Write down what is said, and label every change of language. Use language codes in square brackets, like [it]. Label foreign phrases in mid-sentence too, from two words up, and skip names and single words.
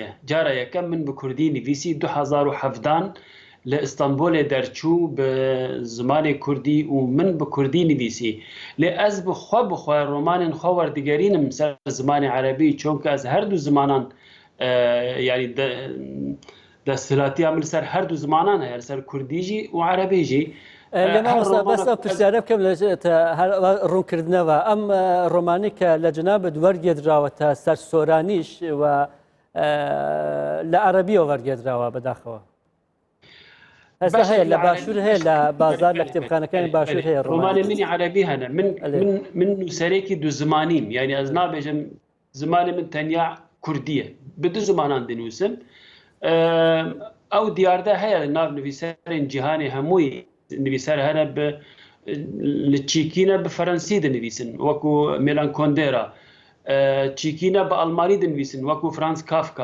[ku] Cara yekem min bi Kurdî nivîsî 2017 li İstanbulê derçû bi zimanê Kurdî û min bi Kurdî nivîsî. Lê ez bi xwe romanên xwe werdigerînim ser zimanê Erebî çonku ez her du zimanan yani desthilatîya min ser her du zimanan heye ser Kurdî jî û Erebî jî. [ckb] بەس پرسیارە بکەم لە ڕوونکردنەوە ئەم ڕۆمانی کە لە جنابت وەرگێدراوەتە سەر سۆرانیش و لە عەرەبیەوە وەرگێدراوە بەداخەوە. هەستا هەیە لە باشوور هەیە لە بازار لە کتێبخانەکانی باشوور هەیە ڕۆمانی منی عەرەبی هەنە من نووسەرێکی دوو زمانیم یعنی ئەز نابێژم زمانی من تەنیا کوردیە [ku] bi du zimanan dinûsim. Ew diyarda heye nav nivîserên cîhanê hemûyî nivîser hene li çîkîne bi Frensî dinivîsin wekû Milan Kundera, çîkîne bi Almanî dinivîsin wekû Franz Kafka.